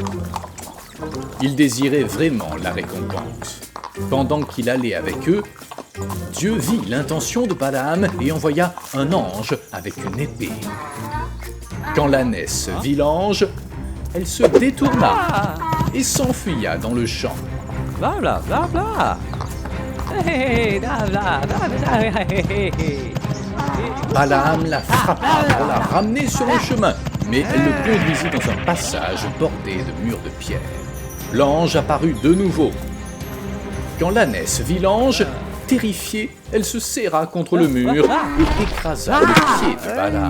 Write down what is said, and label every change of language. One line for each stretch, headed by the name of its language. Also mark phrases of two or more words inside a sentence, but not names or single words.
French: Il désirait vraiment la récompense. Pendant qu'il allait avec eux, Dieu vit l'intention de Balaam et envoya un ange avec une épée. Quand l'ânesse vit l'ange, elle se détourna et s'enfuya dans le champ. Bla bla bla bla. Hey, bla bla bla bla. Hey. Balaam la frappa pour la ramener sur le chemin, mais elle le conduisit dans un passage bordé de murs de pierre. L'ange apparut de nouveau. Quand l'ânesse vit l'ange, terrifiée, elle se serra contre le mur et écrasa le pied de Balaam.